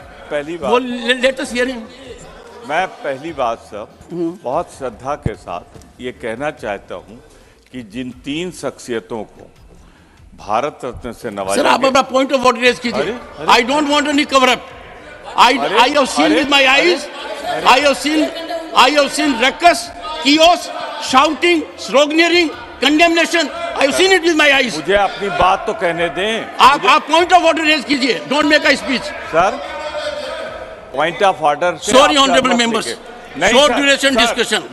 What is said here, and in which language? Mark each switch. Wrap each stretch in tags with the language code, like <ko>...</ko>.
<hi>पहली बात,</hi> <en>Let us hear him.</en> <hi>मैं पहली बात सब बहुत श्रद्धा के साथ ये कहना चाहता हूं कि जिन 3 शख्सियतों को भारत रत्न से नवाजा, सर, आप अपना पॉइंट ऑफ ऑर्डर रेज कीजिए.</hi> <en>I don't want any cover up. I have seen with my eyes. I have seen ruckus, chaos, shouting, sloganeering, condemnation. I have seen it with my eyes.</en> <hi>मुझे अपनी बात तो कहने दें. आप point of order raise कीजिए.</hi> <en>Don't make a speech. Sir, point of order. Sorry honourable members. Short duration discussion.</en>